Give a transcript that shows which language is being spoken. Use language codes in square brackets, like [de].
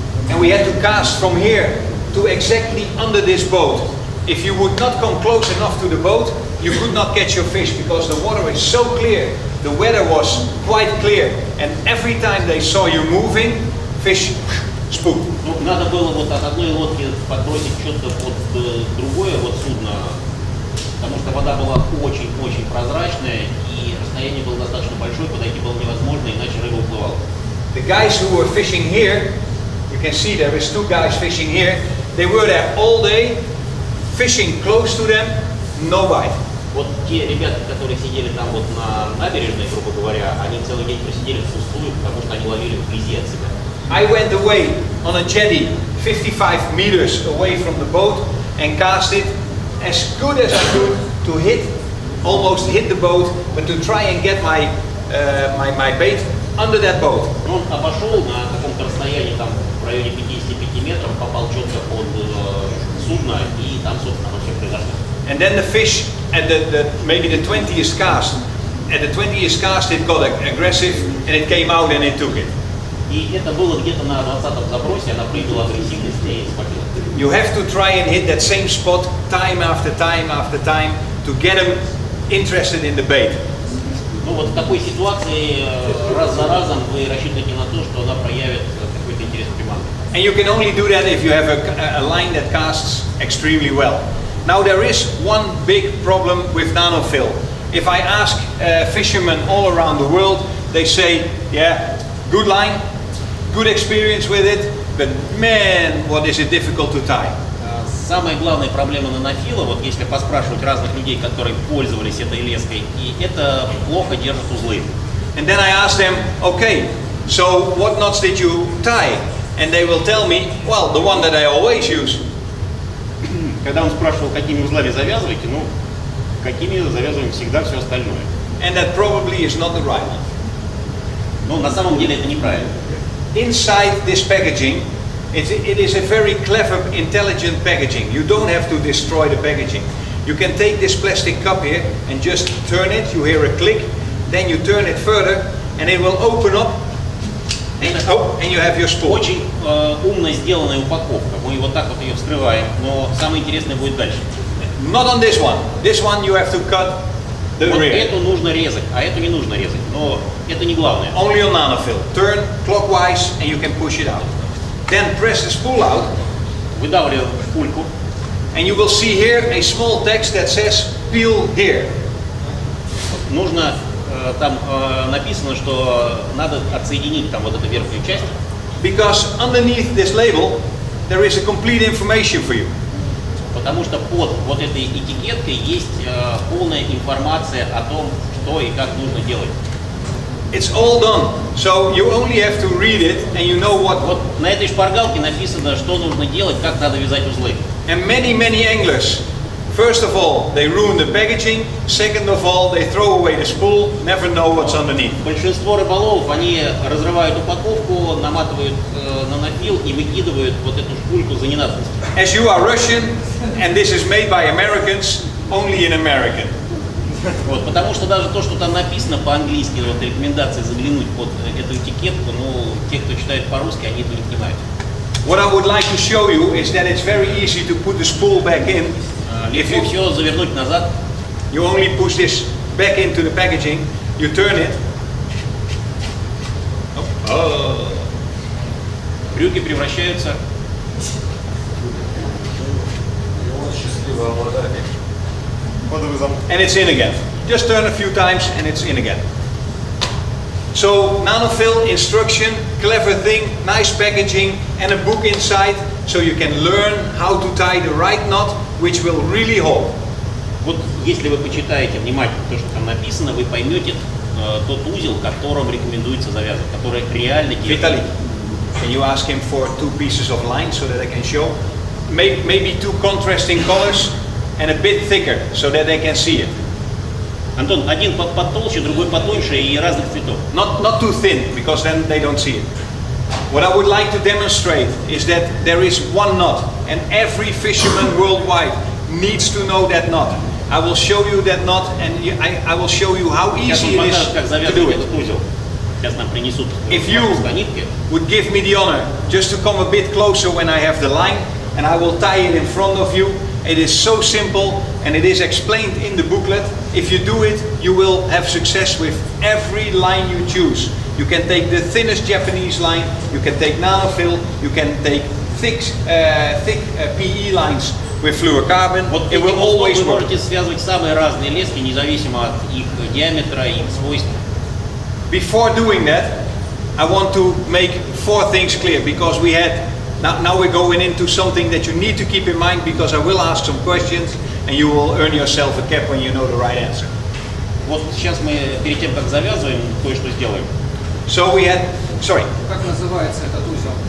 [en] And we had to cast from here to exactly under this boat. If you would not come close enough to the boat, you could not catch your fish because the water is so clear. The weather was quite clear, and every time they saw you moving, fish spooked. [ru] Ну, надо было вот от одной лодки подбросить что-то под другое вот судно, потому что вода была очень-очень прозрачная, и расстояние было достаточно большое, подойти было невозможно, иначе рыба уплывала. [en] The guys who were fishing here, you can see there is 2 guys fishing here, they were there all day, fishing close to them, no bite. [ru] Вот те ребята, которые сидели там вот на набережной, грубо говоря, они целый день просидели впустую, потому что они ловили вблизи от себя. [en] I went away on a jetty 55 meters away from the boat and cast it as good as I could to almost hit the boat, but to try and get my bait under that boat. [ru] Он обошел на каком-то расстоянии, там в районе 55 метров, попал четко под судно, и там, собственно, оно все произошло. [en] And then the fish at maybe the 20th cast, at the 20th cast it got aggressive and it came out and it took it. [ru] И это было где-то на 20-м забросе, она проявила агрессивность и схватила. [en] You have to try and hit that same spot time after time after time to get them interested in the bait. [ru] Ну вот в такой ситуации раз за разом вы рассчитываете на то, что она проявит какой-то интерес к приманке. [en] And you can only do that if you have a line that casts extremely well. Now there is one big problem with nanofil. If I ask fishermen all around the world, they say, yeah, good line, good experience with it, but man, what is it difficult to tie. [ru] Самая главная проблема нанофила, вот если поспрашивать разных людей, которые пользовались этой леской, и это плохо держат узлы. [en] And then I ask them, okay, so what knots did you tie? And they will tell me, well, the one that I always use. [ru] Когда он спрашивал, какими узлами завязываете, ну, какими завязываем всегда все остальное. [en] And that probably is not the right one. [ru] Но на самом деле это неправильно. [en] Inside this packaging, it is a very clever, intelligent packaging. You don't have to destroy the packaging. You can take this plastic cup here and just turn it, you hear a click, then you turn it further and it will open up and you have your spool. [ru] Очень умно сделанная упаковка. Мы вот так вот ее вскрываем, но самое интересное будет дальше. [en] Not on this one. This one you have to cut the [ru] Вот [en] rear. [ru] эту нужно резать, а эту не нужно резать. Но это не главное. [en] Only on nanofil. Turn clockwise and you can push it out. Then press the spool out. [ru] Выдавливаем пульку. [en] And you will see here a small text that says peel here. [ru] Нужно, там написано, что надо отсоединить там вот эту верхнюю часть. [en] Because underneath this label there is a complete information for you. [ru] Потому что под вот этой этикеткой есть полная информация о том, что и как нужно делать. [en] It's all done, so you only have to read it and you know what. [ru] Вот на этой шпаргалке написано, что нужно делать, как надо вязать узлы. [en] And many anglers First of all, they ruin the packaging. Second of all, they throw away the spool, never know what's underneath. [ru] Большинство рыболовов, они разрывают упаковку, наматывают на нафил и выкидывают вот эту шпульку за ненадобностью. [en] As you are Russian, and this is made by Americans, only in American. [ru] Вот, потому что даже то, что там написано по-английски, вот рекомендации заглянуть под эту этикетку, ну, те, кто читает по-русски, они этого не понимают. [en] What I would like to show you is that it's very easy to put the spool back in. [ru] Легко все завернуть назад. [en] You only push this back into the packaging, you turn it. [ru] Брюки превращаются. [en] And it's in again. Just turn a few times and it's in again. So nanofill instruction, clever thing, nice packaging and a book inside so you can learn how to tie the right knot which will really hold. [ru] Вот если вы почитаете внимательно то, что там написано, вы поймете тот узел, которым рекомендуется завязывать, который реально [en] Vitaly, can you ask him for 2 pieces of line so that I can show? Maybe 2 contrasting colors and a bit thicker so that they can see it. [ru] Антон, один потолще, другой потоньше и разных цветов. [en] Not too thin, because then they don't see it. What I would like to demonstrate is that there is one knot, and every fisherman worldwide needs to know that knot. I will show you that knot, and I will show you how easy it is to do it. [ru] Сейчас нам принесут [en] If you would give me the honor just to come a bit closer when I have the line, and I will tie it in front of you. It is so simple and it is explained in the booklet. If you do it, you will have success with every line you choose. You can take the thinnest Japanese line, you can take nanofill, you can take thick PE lines with fluorocarbon. [ru] Вот [en] it will always [ru] вы [en] work. [ru] можете связывать самые разные лески, независимо от их диаметра и свойств. [en] Before doing that, I want to make 4 things clear because we had Now we're going into something that you need to keep in mind because I will ask some questions and you will earn yourself a cap when you know the right answer. [ru] Вот сейчас мы перед тем, как завязываем, кое-что сделаем. [en] So we had, sorry. [ru] Как называется этот узел?